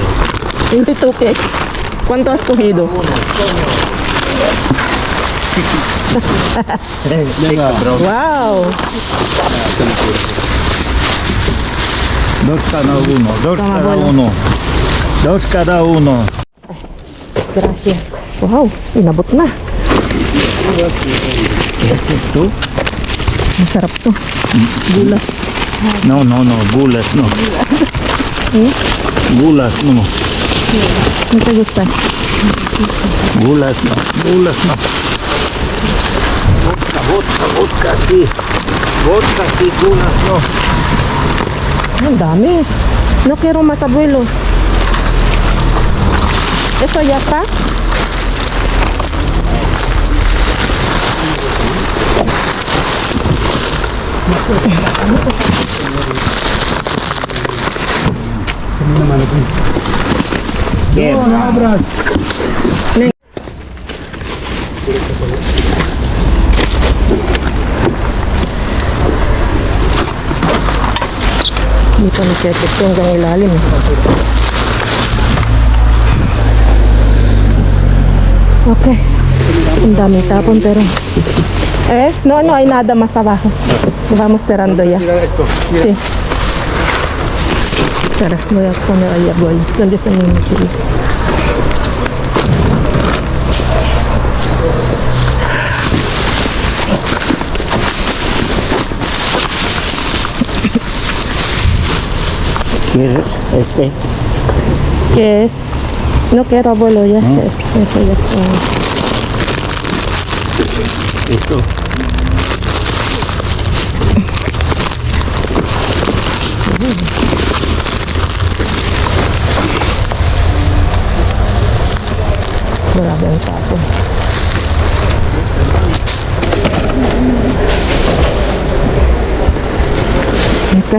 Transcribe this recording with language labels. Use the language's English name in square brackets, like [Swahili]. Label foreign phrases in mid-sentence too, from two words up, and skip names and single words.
[Spanish] 22 ¿Cuánto has cogido? Wow! Dos cada uno, dos [Filipino] Tama, [Spanish] cada abuelo. uno. Dos cada uno. Gracias. [Filipino] Wow, inabot na. [Spanish] ¿Qué es esto? [Filipino] Masarap to. [Spanish] Gulas. No, no, no, gulas no. Gulas no. Ano te gusta? Gulas no. Gulas no. Vodka, vodka, vodka sí. Vodka sí, gulas no. [Filipino] Ang dami. [Spanish] No quiero más, abuelo. Eso ya está? ¿Qué? [Filipino] Hindi pa nag-check hanggang ilalim. [English] Okay. [Filipino] Ang daming tapon [Spanish] pero... no, no hay nada más abajo. Vamos tirando ya. Sí. Espera, voy a poner ahí abuelo. ¿Dónde está mi mochila? ¿Quieres este? ¿Qué es? No quiero, abuelo, ya. Eso ya está. Esto. [Filipino] Grabe ang tapon. [English] Okay.